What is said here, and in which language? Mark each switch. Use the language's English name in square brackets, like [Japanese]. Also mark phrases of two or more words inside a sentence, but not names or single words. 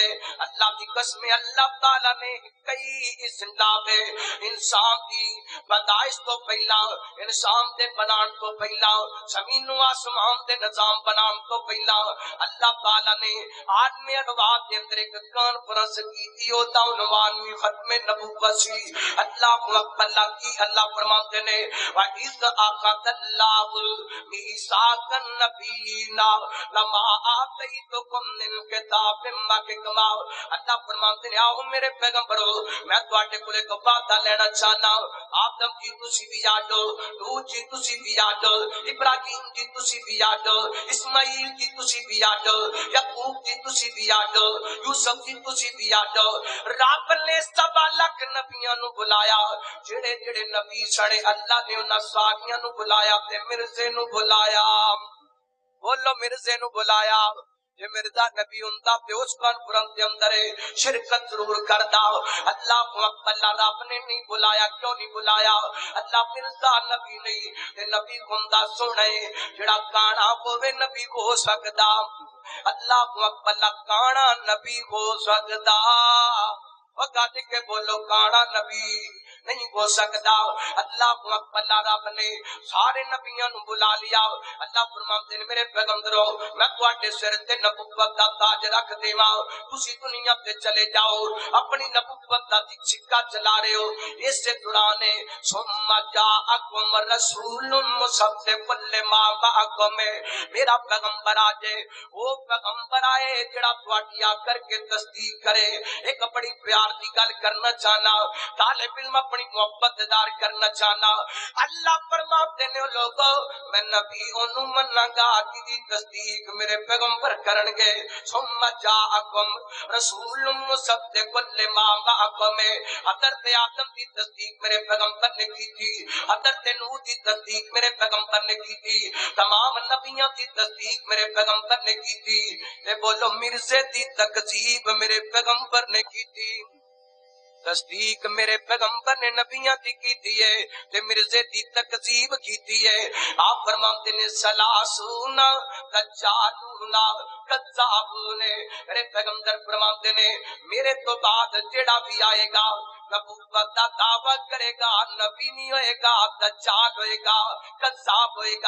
[Punjabi] اللہ کی قسم اللہ تعالی نے کئی اسلام انسان دی پیدائش تو پہلا انسان دے بنان تو پہلا زمین و آسمان دے نظام بنان تو پہلا اللہ تعالی نے عالم ارواح دے اندر ایک کانفرنس کی ہوتا عنوان بھی ختم نبوت سی. [Arabic] اللہ اکبر. [Punjabi] کی اللہ فرماتے نے [Arabic] وَإِذْ أَخَذَ اللَّهُ مِيثَاقَ النَّبِيِّينَ لَمَا آتَيْتُكُم مِّن كِتَابٍ وَحِكْمَةٍ. [Punjabi] اللہ فرماتے نے آؤ میرے پیغمبرو میں تواڈے کولے ایک وعدہ لینا چاہنا. آدم جی تسی بھی یادو, نوح جی تسی بھی یادو, ابراہیم جی تسی بھی یادو, اسماعیل جی تسی بھی یادو, یعقوب جی تسی بھی یادو, یوسف جی تسی بھی یادو. رب نے 7 لاکھ نبیاں نو بلایا. جڑے جڑے نبی سڑے اللہ نے انہاں ساریاں نو بلایا تے مرزے نو بلایا. بولو مرزے نو بلایا. جے مرزا نبی ہوندا تے اس کانفرنس دے اندر شرکت ضرور کردا. [Arabic] اللہ اکبر. [Punjabi] رب نے نہیں بلایا. کیوں نہیں بلایا؟ اللہ مرزا نبی نہیں تے نبی ہوندا سونے جڑا کانا ہوے نبی ہو سکدا. [Arabic] اللہ اکبر. [Punjabi] کانا نبی ہو سکدا. گاڑ کے بولو کانا نبی نہیں ہو سکتا. [Arabic] اللہ اکبر. [Punjabi] رب نے سارے نبیاں نو بلا لیا. اللہ فرماتے ہیں میرے پیغمبرو میں تواڈے سر تے نبوت دا تاج رکھ دیواں. تسی دنیا تے چلے جاؤ اپنی نبوت دا چھکا چلا رہے ہو. اس دوران [Arabic] ثم جاءکم رسول مصدق لما معکم. [Punjabi] میرا پیغمبر آجے وہ پیغمبر آئے جڑا تواڈی آ کر کے تصدیق کرے. ایک بڑی پیار دی گل کرنا چاہنا. طالب علم اپنی محبت دار کرنا چاہنا. اللہ فرماتے نے لوگو میں نبی اونوں مننا گا جی تصدیق میرے پیغمبر کرن گے. [Arabic] ثم جاءکم رسول مصدق لما معکم. [Punjabi] حضرت آدم دی تصدیق میرے پیغمبر نے کی تھی. حضرت نوح دی تصدیق میرے پیغمبر نے کی تھی. تمام نبیوں دی تصدیق میرے پیغمبر نے کی تھی. تے بولو مرزے دی تکذیب میرے پیغمبر نے کی تھی. تصدیق میرے پیغمبر نے نبیاں دی کیتی ہے تے مرزے دی تکذیب کیتی ہے. آپ فرماتے نے [Arabic] سلاسون دجالون کذابون. [Punjabi] میرے پیغمبر فرماتے نے میرے تو بعد جڑا بھی آئے گا نبوت دا دعویٰ کرے گا نبی نہیں ہوئے گا, دجال ہوئے گا, کذاب ہوئے گا.